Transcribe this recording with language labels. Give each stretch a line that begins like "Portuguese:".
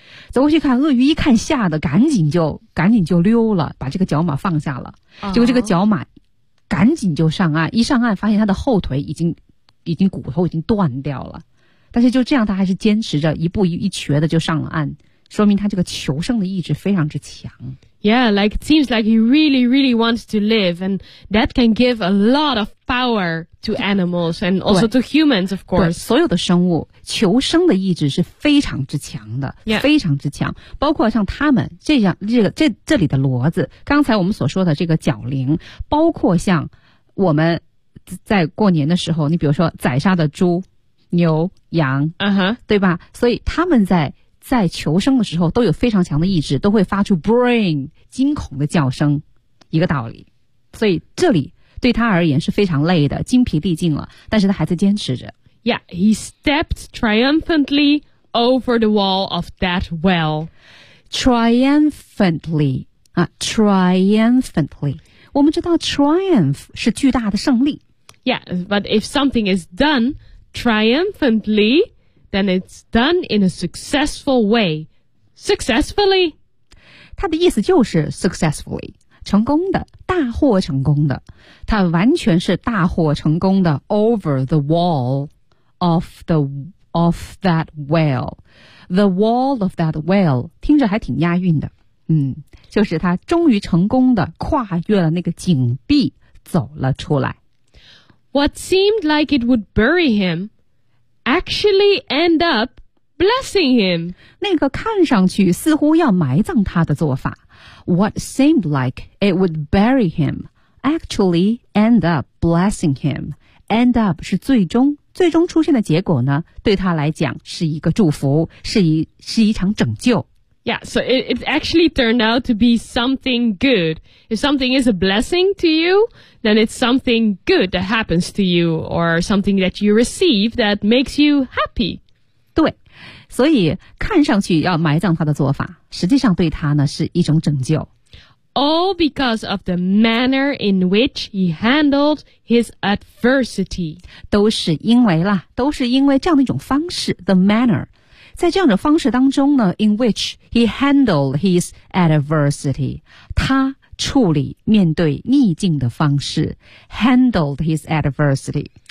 Chinese: 走过去看，鳄鱼一看吓得赶紧就溜了，把这个角马放下了。结果这个角马赶紧就上岸，一上岸发现它的后腿已经骨头已经断掉了。但是就这样，它还是坚持着一步一瘸的就上了岸，说明它这个求生的意志非常之强。
English: Yeah, like it seems like he really, really wants to live, and that can give a lot of power to animals and also to humans, of course.
Chinese: 对，所有的生物求生的意志是非常之强的，
English: yeah.
Chinese: 非常之强。包括像他们这样，这里的骡子，刚才我们所说的这个角羚，包括像我们在过年的时候，你比如说宰杀的猪、牛、羊，对吧？所以他们在求生的时候都有非常强的意志，都会发出 brain 惊恐的叫声，一个道理。所以这里对他而言是非常累的，精疲力尽了，但是他还在坚持着。
English: Yeah, he stepped triumphantly over the wall of that well. Triumphantly, triumphantly.
Chinese: 我们知道 triumph 是巨大的胜利。
English: Yeah, but if something is done triumphantly,then it's done in a successful way. Successfully.
Chinese: 他的意思就是 successfully, 成功的，大获成功的。他完全是大获成功的
English: over the wall of that whale. The wall of that whale,
Chinese: 听着还挺押韵的。就是他终于成功的跨越了那个井壁走了出来。
English: What seemed like it would bury him,actually end up blessing him.
Chinese: 那个看上去似乎要埋葬他的做法，
English: What seemed like it would bury him actually end up blessing him.
Chinese: End up 是最终出现的结果呢，对他来讲是一个祝福，是一场拯救。
English: Yeah, so it actually turned out to be something good. If something is a blessing to you,then it's something good that happens to you or something that you receive that makes you happy.
Chinese: 对，所以看上去要埋葬他的做法，实际上对他呢是一种拯救。
English: All because of the manner in which he handled his adversity.
Chinese: 都是因为这样的一种方式
English: the manner.
Chinese: 在这样的方式当中呢
English: in which he handled his adversity.
Chinese: 他处理面对逆境的方式
English: handled his adversity.